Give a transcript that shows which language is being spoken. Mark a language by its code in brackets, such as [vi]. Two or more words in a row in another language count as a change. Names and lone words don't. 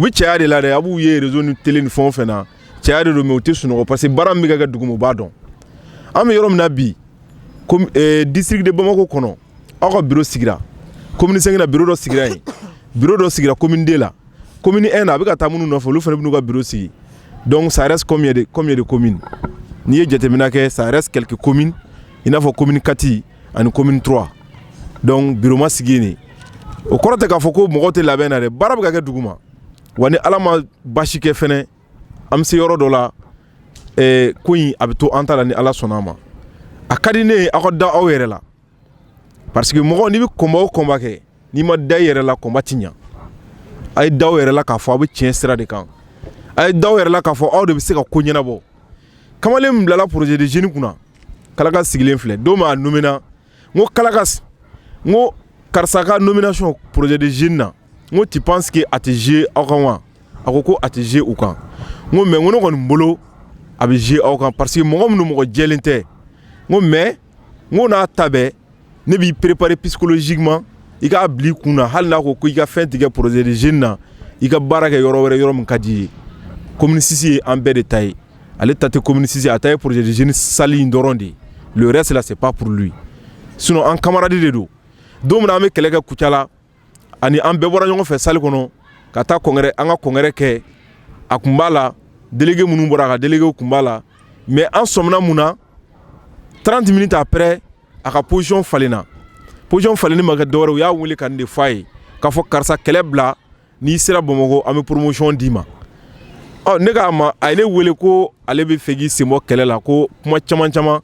[bm] bɛ cɛya de la dɛ a b'u ye réseau ni télé ni fɛn o fɛn na cɛya de don mais u tɛ sunɔgɔ [fr] parce que [bm] baara min bɛ kɛ dugu ma u b'a dɔn an bɛ yɔrɔ min na bi [fr] comme district de Bamako [bm] kɔnɔ aw ka bureau sigira commune 5 na bureau dɔ sigira yen bureau dɔ sigira commune 2 la commune 1 na a bɛ ka taa minnu nɔfɛ olu fana bɛ n'u ka bureau sigi [fr] donc ça reste combien de communes [bm] n'i ye jateminɛ kɛ [fr] ça reste quelques communes [bm] i n'a fɔ commune 4 ani commune 3 donc bureau ma sigi yen o kɔrɔ tɛ k'a fɔ ko mɔgɔ tɛ labɛn na dɛ baara bɛ ka kɛ dugu ma wa ni ala ma basi kɛ fɛnɛ an bɛ se yɔrɔ dɔ la ko in a bɛ to an ta la ni ala sɔnna a ma a ka di ne ye aw ka da aw yɛrɛ la [fr] parce que [bm] mɔgɔ n'i bɛ kɔnba o kɔnba kɛ n'i ma da i yɛrɛ la kɔnba ti ɲa a ye da aw yɛrɛ la k'a fɔ aw bɛ tiɲɛ sira de kan a ye da aw yɛrɛ la k'a fɔ aw de bɛ se ka ko ɲɛnabɔ kamalen min bilala [fr] projet de jeunes [bm] kunna Kalakas sigilen filɛ don min a nomina n ko Kalakas n ko karisa ka [fr] nomination projet de jeunes [bm] na n ko [fr] tu penses que [bm] a tɛ jouer aw kan wa a ko a tɛ jouer u kan n ko mais n ko ne kɔni bolo a bɛ jouer aw kan parce que mɔgɔ minnu mɔgɔ jɛlen tɛ n ko mais n ko n'a ta bɛɛ ne b'i [fr] préparer psychologiquement [bm] i k'a bila i kun na hali n'a ko i ka fɛn tigɛ [fr] projet de jeunes [bm] na i ka baara kɛ yɔrɔ wɛrɛ yɔrɔ min ka di i ye commune 6 ye an bɛɛ de ta ye ale ta tɛ commune 6 a ta ye [fr] projet de jeunes [bm] sali in dɔrɔn de [fr] le reste là c'est pas pour lui sinon [bm] an camarade de do don min an bɛ kɛlɛ kɛ Kucala ani an bɛɛ bɔra ɲɔgɔn fɛ salle kɔnɔ ka taa congrès an ka congrès kɛ a kun b'a la délégué minnu bɔra a ka délégué kun b'a la mais an sɔmina mun na 30 [fr] minutes après [bm] a ka position falenna position falenni ma kɛ dɔwɛrɛ u y'a wele ka nin de f'a ye k'a fɔ karisa kɛlɛ bila n'i sera Bamakɔ an bɛ promotion d'i ma ne k'a ma a ye ne wele ko ale bɛ fɛ k'i sen bɔ kɛlɛ la ko kuma caman caman